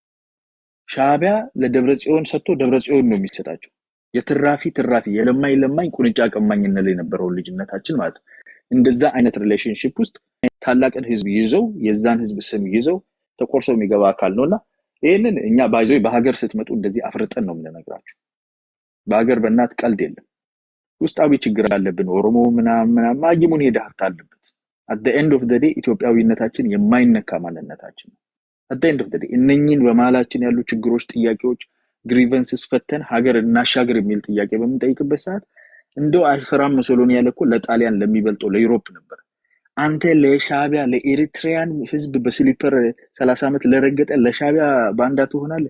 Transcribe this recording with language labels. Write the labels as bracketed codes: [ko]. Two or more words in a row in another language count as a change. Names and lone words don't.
[am] ሻቢያ ለደብረጽዮን ሰጥቶ ደብረጽዮን ነው የሚሰጣቸው የትራፊ የለማኝ ቁንጫ ቀማኝ እንል የነበረው ልጅነታችን ማለት እንደዛ አይነት ሪሌሽንሺፕ ውስጥ ታላቅን ህዝብ ይዘው የዛን ህዝብ ስም ይዘው ተቆርሶ የሚገባ አካል ነውና ይሄንን እኛ ባይዞይ በሀገር ስትመጡ እንደዚህ አፍርጠን ነው የምንነግራችሁ በሀገር በእናት ቀልድ የለም ውስጣዊ ችግር አለብን ኦሮሞ ምናምን ማይሙን ሄዳህት አለበት [en] at the end of the day [am] ኢትዮጵያዊነታችን የማይነካ ማንነታችን ነው [en] at the end of the day [am] እነኚህን በመሃላችን ያሉ ችግሮች ጥያቄዎች ግሪቨንስስ ፈተን ሀገር እናሻገር የሚል ጥያቄ በምንጠይቅበት ሰዓት እንደው አይፈራም ሙሶሎኒ ያለኮ ለጣሊያን ለሚበልጠው ለዩሮፕ ነበር። አንተ ለሻቢያ ለኤሪትሪያን ህዝብ በስሊፐር 30 ዓመት ለረገጠ ለሻቢያ ባንዳ ትሆናለህ?